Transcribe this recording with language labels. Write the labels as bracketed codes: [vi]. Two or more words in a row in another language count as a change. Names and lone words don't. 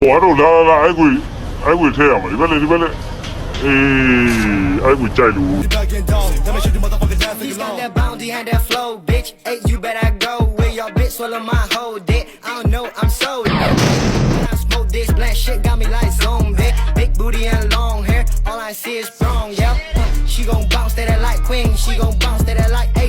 [my] တော့လာလာအဲ့ကိုထည့်ရမှာဒီဘက်လေအေးအဲ့ကိုကြိုက်လို့ [en] He's got that bounty and that flow, bitch. Hey, you better go with your bitch, swallow my whole dick. I don't know, I'm so lit. When I smoke this black shit, got me like zombie. Big booty and long hair, all I see is strong, yeah. She gon' bounce to that like queen, she gon' bounce to that like eight.